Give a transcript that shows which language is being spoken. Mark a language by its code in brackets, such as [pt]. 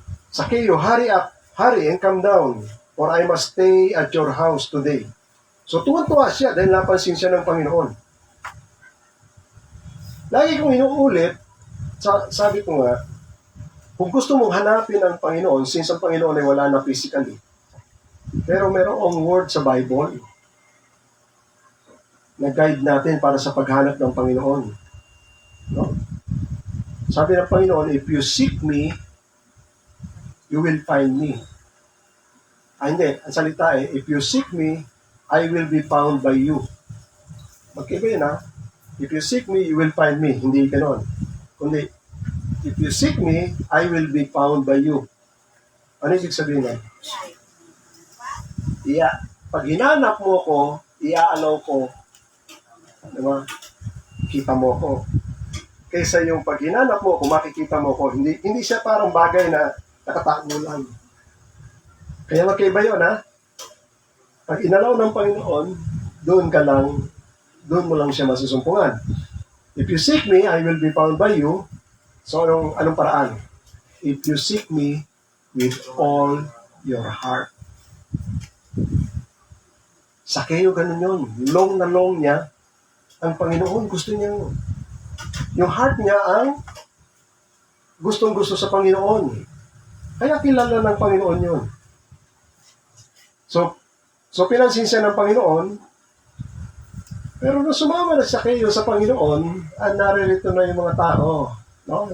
[en] Zacchaeus, hurry and come down, for I must stay at your house today. [tl] So tuwan-tuwa siya dahil napansin siya ng Panginoon. Lagi kong inuulit, sabi ko nga, kung gusto mong hanapin ang Panginoon, since ang Panginoon ay wala na physically, pero merong word sa Bible na guide natin para sa paghanap ng Panginoon. No? Sabi ng Panginoon, [en] if you seek me, you will find me. Hindi. [tl] Ang salita [en] if you seek me, I will be found by you. [tl] Magkaiba yun, ha? [en] If you seek me, you will find me. [tl] Hindi ganon. Kundi, [en] if you seek me, I will be found by you. [tl] Ano ibig sabihin nun? Pag hinanap mo ko, iaalaw ko, diba? Kita mo ko. Kaysa yung pag hinanap mo ko, makikita mo ko, hindi siya parang bagay na nakatakbo lang. Kaya magkaiba yun, ha? Pag inalaw ng Panginoon, doon mo lang siya masusumpungan. [en] If you seek me, I will be found by you. [tl] So, anong paraan? [en] If you seek me with all your heart. [tl] Zacchaeus, ganun yun. Long na long niya, ang Panginoon, gusto niya, yung heart niya ang gustong-gusto sa Panginoon. Kaya kilala ng Panginoon yun. So pinansin siya ng Panginoon, pero nung sumama na Zacchaeus sa Panginoon, naririto na yung mga tao, no?